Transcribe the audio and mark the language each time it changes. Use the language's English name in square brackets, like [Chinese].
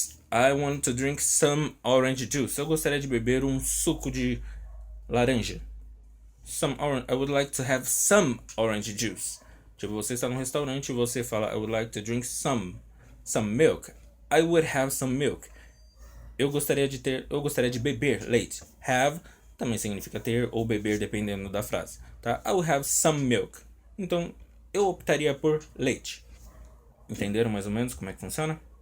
[English] I want to drink some orange juice. [Portuguese] Eu gostaria de beber um suco de laranja. [English] I would like to have some orange juice. [Portuguese] Tipo, você está num restaurante e você fala [English] I would like to drink some milk. I would have some milk. [Portuguese] Eu gostaria de beber leite. Have também significa ter ou beber dependendo da frase, tá? [English] I would have some milk. [Portuguese] Então, eu optaria por leite. Entenderam mais ou menos como é que funciona?